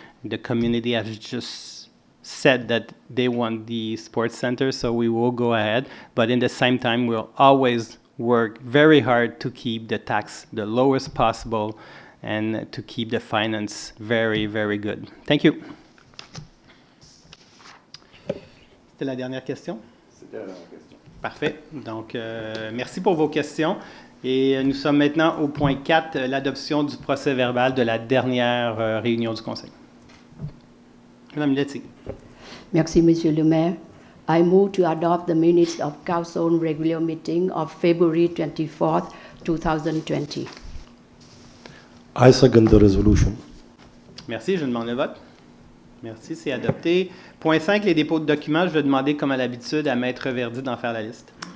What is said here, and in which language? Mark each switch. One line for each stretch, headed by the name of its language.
English: The community has just said that they want the sports center, so we will go ahead. But in the same time, we'll always work very hard to keep the tax the lowest possible and to keep the finance very, very good. Thank you.
French: C'était la dernière question? C'était la dernière question. Parfait. Donc, merci pour vos questions. Et nous sommes maintenant au point 4, l'adoption du procès-verbal de la dernière réunion du Conseil. Madame Letty. Merci, Monsieur le maire.
English: I move to adopt the minutes of Council regular meeting of February 24th, 2020. I second the resolution.
French: Merci, je demande le vote. Merci, c'est adopté. Point 5, les dépôts de documents. Je vais demander, comme à l'habitude, à Maître Verdi d'en faire la liste.